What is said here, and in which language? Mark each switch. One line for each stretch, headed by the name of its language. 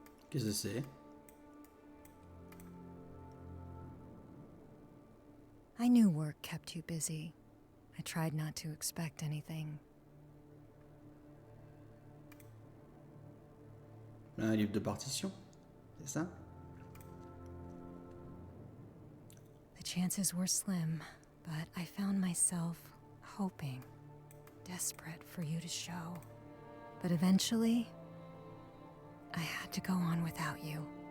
French: Qu'est-ce que c'est?
English: I knew work kept you busy. I tried not to expect anything.
French: Un livre de partition, c'est ça?
English: The chances were slim, but I found myself hoping, desperate for you to show. But eventually, I had to go on without you.